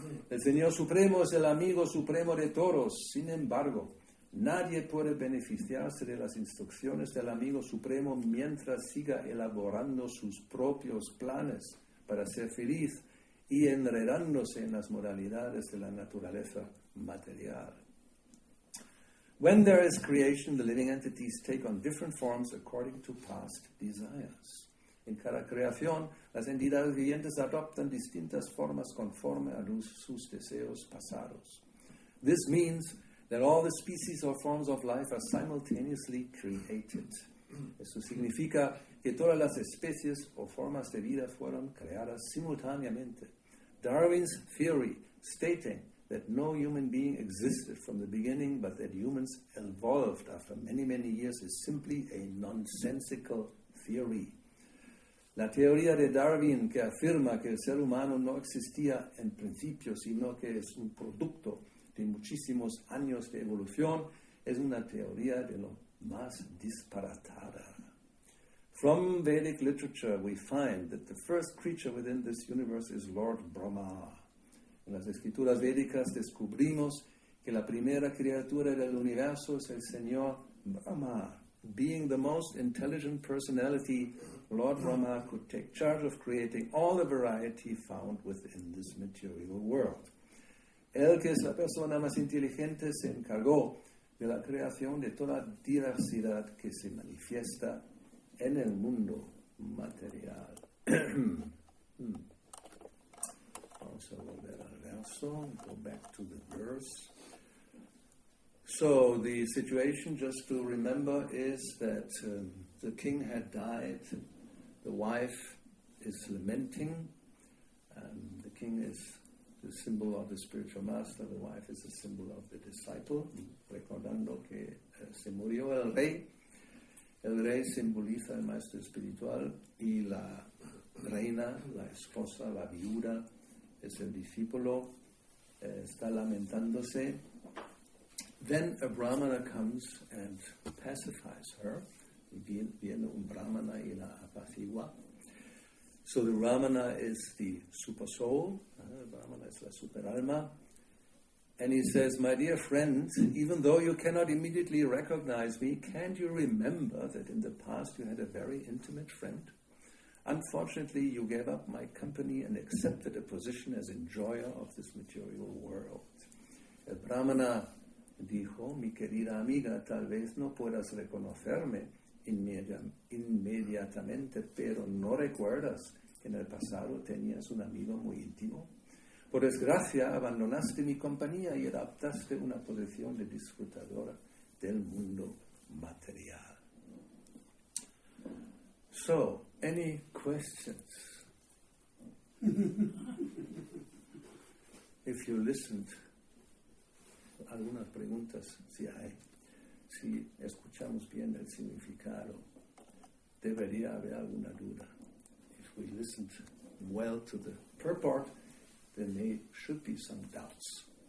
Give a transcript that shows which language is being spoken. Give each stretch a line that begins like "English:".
Spanish: El Señor Supremo es el amigo supremo de todos. Sin embargo, nadie puede beneficiarse de las instrucciones del amigo supremo mientras siga elaborando sus propios planes para ser feliz y enredándose en las modalidades de la naturaleza material.
English: When there is creation, the living entities take on different forms according to past desires.
Spanish: En cada creación, las entidades vivientes adoptan distintas formas conforme a sus deseos pasados.
English: This means that all the species or forms of life are simultaneously created.
Spanish: Eso significa que todas las especies o formas de vida fueron creadas simultáneamente.
English: Darwin's theory, stating that no human being existed from the beginning, but that humans evolved after many, many years, is simply a nonsensical theory.
Spanish: La teoría de Darwin, que afirma que el ser humano no existía en principio, sino que es un producto de muchísimos años de evolución, es una teoría de lo más disparatada.
English: From Vedic literature, we find that the first creature within this universe is Lord Brahma.
Spanish: En las escrituras védicas descubrimos que la primera criatura del universo es el Señor Brahma.
English: Being the most intelligent personality, Lord Brahma could take charge of creating all the variety found within this material world.
Spanish: Él, que es la persona más inteligente, se encargó de la creación de toda diversidad que se manifiesta en el mundo material. Vamos a volver al verso,
English: go back to the verse. So the situation, just to remember, is that the king had died, the wife is lamenting, the king is the symbol of the spiritual master, the wife is the symbol of the disciple,
Spanish: recordando que se murió el rey. El rey simboliza el maestro espiritual y la reina, la esposa, la viuda, es el discípulo, está lamentándose.
English: Then a brahmana comes and pacifies her.
Spanish: Viene un brahmana y la apacigua.
English: So the brahmana is the super soul, the brahmana is
Spanish: la super alma.
English: And he says, my dear friend, even though you cannot immediately recognize me, can't you remember that in the past you had a very intimate friend? Unfortunately, you gave up my company and accepted a position as enjoyer of this material world.
Spanish: El brahmana dijo, mi querida amiga, tal vez no puedas reconocerme inmediatamente, pero ¿no recuerdas que en el pasado tenías un amigo muy íntimo? Por desgracia, abandonaste mi compañía y adoptaste una posición de disfrutadora del mundo material.
English: So, any questions? If you listened,
Spanish: algunas preguntas, si hay. Si escuchamos bien el significado, debería haber alguna duda.
English: If we listened well to the purport, then there should be some doubts.